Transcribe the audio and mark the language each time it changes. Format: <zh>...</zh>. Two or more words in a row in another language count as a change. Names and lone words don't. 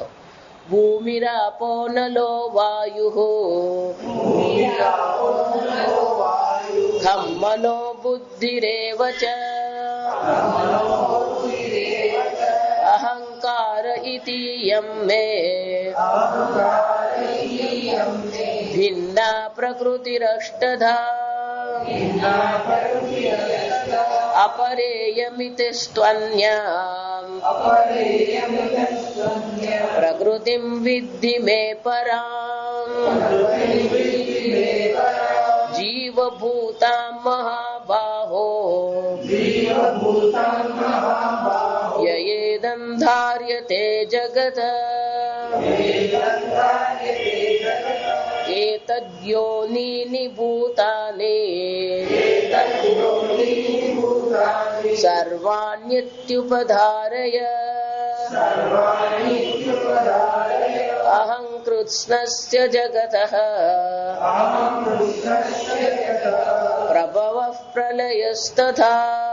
<sa>भूमिरापो नलो वायुः खं मनो बुद्धिरेव च अहंकार इति यं मे भिन्ना प्रकृतिरष्टधा अपरेयमिति स्त्वन्याम् प्रकृतिं विद्धि मे पराम् જીવભૂતાં મહાબાહો યયેદં ધાર્યતે જગત એતદ્યોનિની ભૂતાની સર્વાણ્યત્યુપધારય અહં કૃત્સ્નસ્ય જગતઃ પ્રભવઃ પ્રલયસ્તથા.</sa>